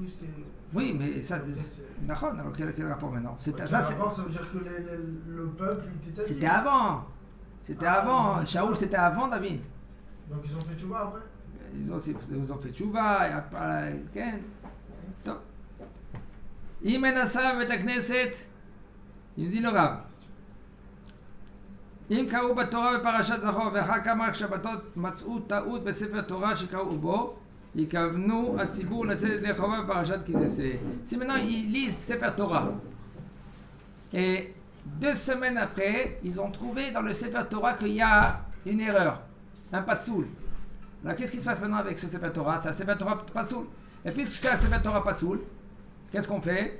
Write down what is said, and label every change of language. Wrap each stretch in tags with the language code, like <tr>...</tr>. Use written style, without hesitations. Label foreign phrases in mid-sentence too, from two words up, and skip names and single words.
<fr>Oui, mais ça. D'accord, alors quel rapport maintenant Ça veut dire que le peuple il était. C'était avant. C'était avant. Shaoul, c'était avant David. Donc ils ont fait tchouva après. Ils ont fait tchouva et après. Top.</fr> <he>אם מנסה בבית הכנסת, יהודי לא רב. אם קראו בתורה בפרשת זכור ואחר כמה שבתות מצאו טעות בספר תורה שקראו בו, יכוונו הציבור לצאת ידי חובה בפרשת כי תצא.</he> <fr>Si maintenant ils lisent</fr> <he>ספר תורה,</he> <fr>et 2 semaines après, ils ont trouvé dans le</fr> <he>ספר תורה</he> <fr>qu'il y a une erreur, un pasoul. Alors qu'est-ce qui se passe maintenant avec ce</fr> <he>ספר תורה?</he> <fr>C'est un</fr> <he>ספר תורה</he> <fr>pasoul. Et puisque c'est un</fr> <he>ספר תורה</he> <fr>pasoul, qu'est-ce qu'on fait?</fr>